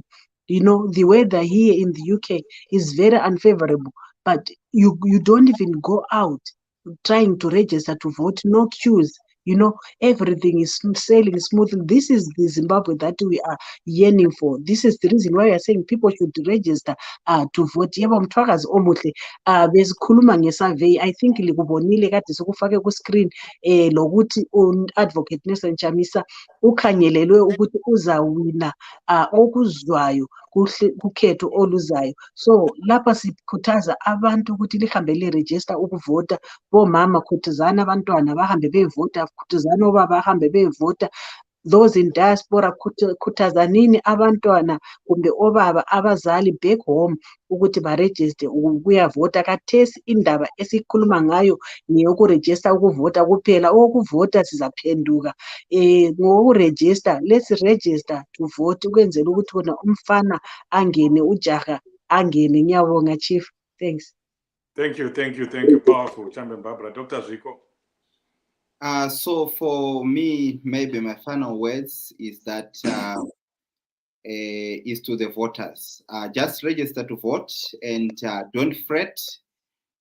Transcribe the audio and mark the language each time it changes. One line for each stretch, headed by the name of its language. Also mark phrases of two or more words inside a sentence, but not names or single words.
English: The weather here in the UK is very unfavorable, but you don't even go out trying to register to vote, no queues. Everything is sailing smoothly. This is the Zimbabwe that we are yearning for. This is the reason why we are saying people should register to vote.
North Ndebele: Yebo mthwakazi omuhle besikhuluma ngesurvey.
English: I think
North Ndebele: likubonile kade sokufake ku screen lokuthi Advocate Nelson Chamisa ukhangelelwe ukuthi uzawina okuzwayo kukhetho oluzayo. So lapha sikhuthaza abantu ukuthi lihambe le-register ukuvota. Bomama khuthazana abantwana bahambe bevota, khuthazana obaba bahambe bevota.
English: Those in diaspora
North Ndebele: khuthazanini abantwana kumbe obaba abazali
English: back home
North Ndebele: ukuthi baregister ukuyavota. Kathesi indaba esikhuluma ngayo ngeyokuregister ukuvota kuphela. Okuvota sizaphenduka ngokuregister.
English: Let's register to vote
North Ndebele: ukwenzela ukuthi wona umfana angene, ujaha angene. Ngiyabonga,
English: Chief. Thanks. Thank you. Powerful, Champion Barbara. Dr. Zwiko. So for me, maybe my final words is that is to the voters. Just register to vote and don't fret.